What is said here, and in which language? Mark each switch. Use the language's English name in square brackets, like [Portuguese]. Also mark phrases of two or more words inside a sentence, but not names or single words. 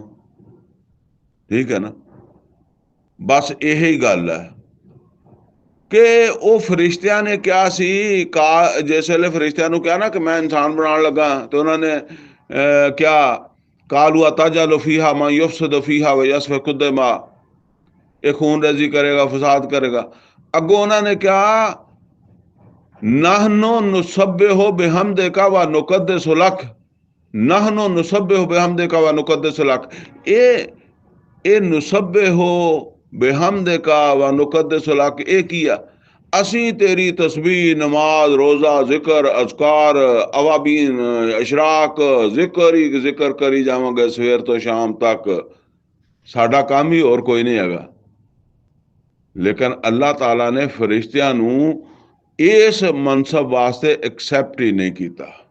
[Punjabi] ਠੀਕ ਹੈ ਨਾ। ਬਸ ਇਹੀ ਗੱਲ ਹੈ ਕਿ ਉਹ ਫਰਿਸ਼ਤਿਆਂ ਨੇ ਕਿਹਾ ਸੀ, ਜਿਸ ਵੇਲੇ ਫਰਿਸ਼ਤਿਆਂ ਨੂੰ ਕਿਹਾ ਨਾ ਕਿ ਮੈਂ ਇਨਸਾਨ ਬਣਾਉਣ ਲੱਗਾ, ਤੇ ਉਹਨਾਂ ਨੇ ਕਿਹਾ [Arabic] قالوا أتجعل فيها من يفسد فيها ويسفك الدماء, [Punjabi] ਇਹ ਖੂਨ ਰੇਜ਼ੀ ਕਰੇਗਾ, ਫਸਾਦ ਕਰੇਗਾ। ਅੱਗੋਂ ਉਹਨਾਂ ਨੇ ਕਿਹਾ [Arabic] نحن نسبح بحمدك ونقدس لك, نحن نسبح بحمدك ونقدس لك. [Punjabi] ਇਹ [Arabic] نسبح بحمدك ونقدس لك [Punjabi] ਇਹ ਕੀ ਆ? ਅਸੀਂ ਤੇਰੀ ਤਸਬੀਹ, ਨਮਾਜ਼, ਰੋਜ਼ਾ, ਜ਼ਿਕਰ, ਅਜ਼ਕਾਰ, ਅਵਾਬੀਨ, ਇਸ਼ਰਾਕ, ਜ਼ਿਕਰ ਹੀ ਜ਼ਿਕਰ ਕਰੀ ਜਾਵਾਂਗੇ ਸਵੇਰ ਤੋਂ ਸ਼ਾਮ ਤੱਕ। ਸਾਡਾ ਕੰਮ ਹੀ ਹੋਰ ਕੋਈ ਨਹੀਂ ਹੈਗਾ। ਲੇਕਿਨ ਅੱਲਾਹ ਤਾਲਾ ਨੇ ਫਰਿਸ਼ਤਿਆਂ ਨੂੰ ਇਸ ਮਨਸਬ ਵਾਸਤੇ ਐਕਸੈਪਟ ਹੀ ਨਹੀਂ ਕੀਤਾ।